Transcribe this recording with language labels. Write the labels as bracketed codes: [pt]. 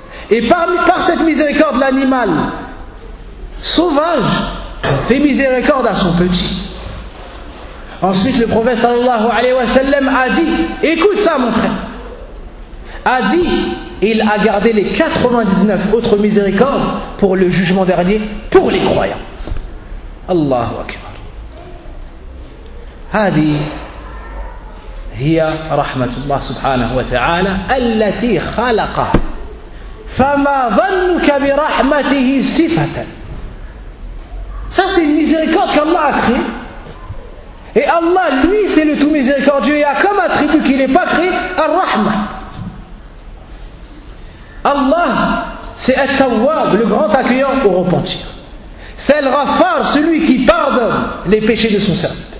[fr] Et par cette miséricorde, l'animal sauvage fait miséricorde à son petit. Ensuite, le prophète sallallahu alayhi wa sallam a dit, écoute ça mon frère, a dit, il a gardé les 99 autres miséricordes pour le jugement dernier, pour les croyants. Allahu Akbar. [ar] هذه هي رحمة الله سبحانه وتعالى التي خلقها فما ظنك برحمته صفة. [fr] Ça c'est une miséricorde qu'Allah a créé. Et Allah lui c'est le tout miséricordieux. Il y a comme attribut qu'il n'est pas créé الرحمة. Allah c'est التواب, le grand accueillant au repentir. C'est le غفار, celui qui pardonne les péchés de son serviteur.